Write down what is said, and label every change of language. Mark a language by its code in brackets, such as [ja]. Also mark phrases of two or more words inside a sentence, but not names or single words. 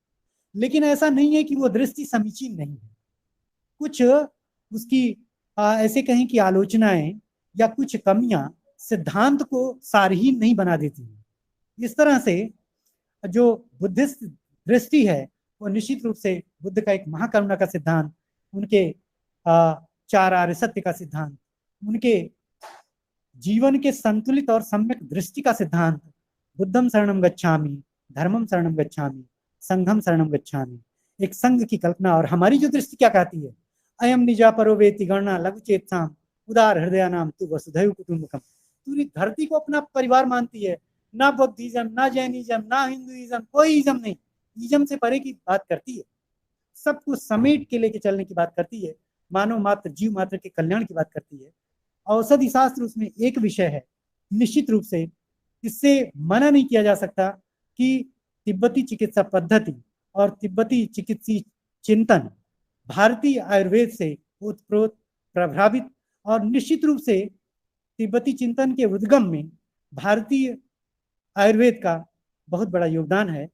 [hi] लेकिन ऐसा नहीं है कि वो दृष्टि समीचीन नहीं है, कुछ उसकी ऐसे कहें कि आलोचनाएं या कुछ कमियां सिद्धांत को सारहीन नहीं बना देती हैं। इस तरह से जो बुद्धिस्ट दृष्टि है वो निश्चित रूप से बुद्ध का एक महाकरुणा का सिद्धांत, उनके 4 आर्य सत्य का सिद्धांत, उनके जीवन के संतुलित और सम्यक दृष्टि का सिद्धांत, [pi] बुद्धम शरणम गच्छामि, धर्मम शरणम गच्छामि, संघम शरणम गच्छामि, [hi] एक संघ की कल्पना। और हमारी जो दृष्टि क्या कहती है, [sa] अयम निजा परो वेति गणना लघु चेतसाम उदार हृदय नाम तू वसुधैव कुटुंबकम। [hi] पूरी धरती को अपना परिवार मानती है, ना बौद्धिज्म, ना जैनिज्म, ना हिंदुइज्म, कोई इज्म नहीं, इज्म से परे की बात करती है, सबको समेट के लेके चलने की बात करती है, मानव मात्र जीव मात्र के कल्याण की बात करती है। औषधि शास्त्र उसमें एक विषय है। निश्चित रूप से इससे मना नहीं किया जा सकता कि तिब्बती चिकित्सा पद्धति और तिब्बती चिकित्सीय चिंतन भारतीय आयुर्वेद से ओतप्रोत प्रभावित और निश्चित रूप से तिब्बती चिंतन के उद्गम में भारतीय आयुर्वेद का बहुत बड़ा योगदान है।